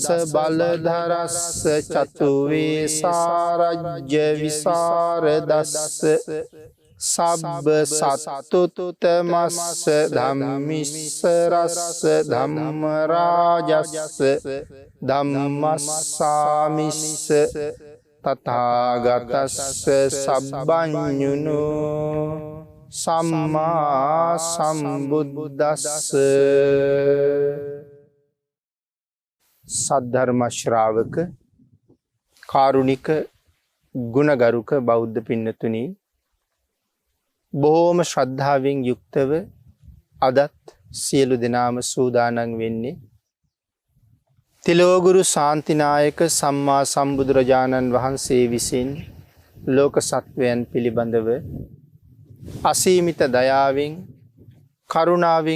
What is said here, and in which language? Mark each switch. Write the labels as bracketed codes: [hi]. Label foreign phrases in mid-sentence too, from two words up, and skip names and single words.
[pi] බලධරස්ස චතු වේසාරජ්‍ය විසරදස්ස සබ්බ සත්තුතමස්ස ධම්මිස්සරස්ස ධම්ම රාජස්ස ධම්මස්සාමිස්ස තථාගතස්ස සබ්බඤුනෝ සම්මා සම්බුද්දස්ස. [si] සද්ධර්ම ශ්‍රාවක කාරුණික ගුණගරුක බෞද්ධ පින්නතුනි, බොහෝම ශ්‍රද්ධාවෙන් යුක්තව අදත් සියලු දෙනාම සූදානම් වෙන්නේ තිලෝගුරු ශාන්තිනායක සම්මා සම්බුදුරජාණන් වහන්සේ විසින් ලෝක සත්වයන් පිළිබඳව අසීමිත දයාවෙන් කරුණාවෙන්